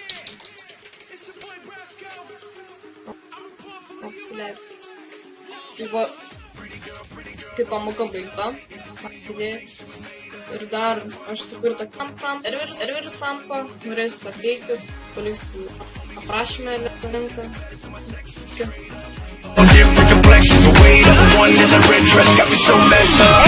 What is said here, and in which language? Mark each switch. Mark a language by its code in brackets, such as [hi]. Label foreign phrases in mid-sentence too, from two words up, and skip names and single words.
[lt] Apsileisiu. Tai va, kai pamoka baigta, ir dar aš sukuriu tokį serverių sampą, norėsiu pateikti, paliksiu aprašymę linką. [en] Different complexions, the weight of the one in the red dress got me so messed